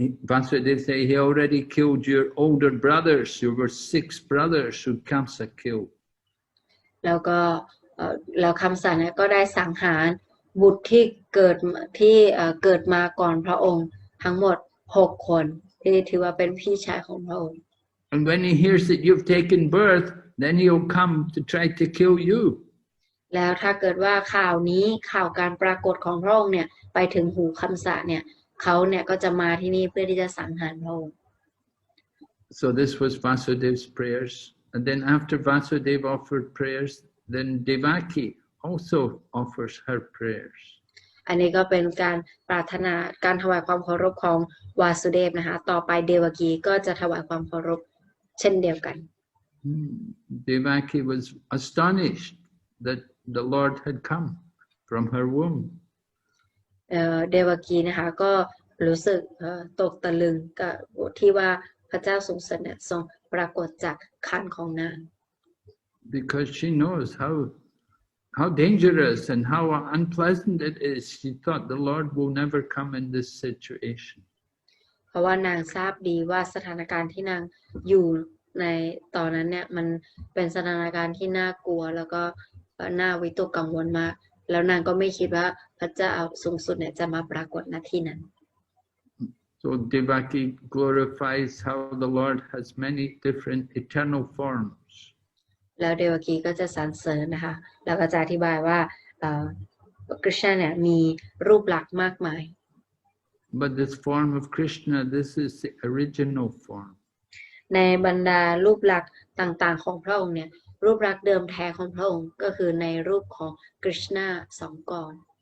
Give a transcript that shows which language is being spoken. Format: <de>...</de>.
<en>Vasudev say he already killed your older brothers. There were 6 brothers who Kamsa killed.</en> <th>แล้วคำสะเนี่ยก็ได้สังหารบุตรที่เกิดมาก่อนพระองค์ทั้งหมด6 คนที่ถือว่าเป็นพี่ชายของพระองค์</th> <en>And when he hears that you've taken birth, then he'll come to try to kill you.</en> <th>แล้วถ้าเกิดว่าข่าวการปรากฏของพระองค์เนี่ยไปถึงหูคำสะเนี่ยเขาเนี่ยก็จะมาที่นี่เพื่อที่จะสังหารพระองค์</th> <en>So this was Vasudev's prayers. And then after Vasudev offered prayers, then Devaki also offers her prayers.</en> <th>อันนี้ก็เป็นการปรารถนาการถวายความเคารพของวาสุเดฟนะคะต่อไปเดวกีก็จะถวายความเคารพเช่นเดียวกัน</th> <en>Devaki was astonished that the Lord had come from her womb.</en> <th>เดวกีนะคะก็รู้สึกตกตะลึงกับที่ว่าพระเจ้าทรงเสด็จทรงปรากฏจากครรภ์ของนาง</th> <en>Because she knows how dangerous and how unpleasant it is. She thought the Lord will never come in this situation.</en> <th>เพราะว่านางทราบดีว่าสถานการณ์ที่นางอยู่ในตอนนั้นเนี่ยมันเป็นสถานการณ์ที่น่ากลัวแล้วก็น่าวิตกกังวลมากแล้วนางก็ไม่คิดว่าพระเจ้าสูงสุดเนี่ยจะมาปรากฏณที่นั้น</th> <en>So Devaki glorifies how the Lord has many different eternal forms.</en> <th>แล้วเดวกีก็จะสรรเสริญนะคะแล้วก็จะอธิบายว่ากฤษณาเนี่ยมีรูปลักษณ์มากมาย</th> <en>But this form of Krishna, this is the original form.</en> <th>ในบรรดารูปลักษณ์ต่างๆของพระองค์เนี่ยรูปลักษณ์เดิมแท้ของพระองค์ก็คือในรูปของกฤษณา2 กร</th>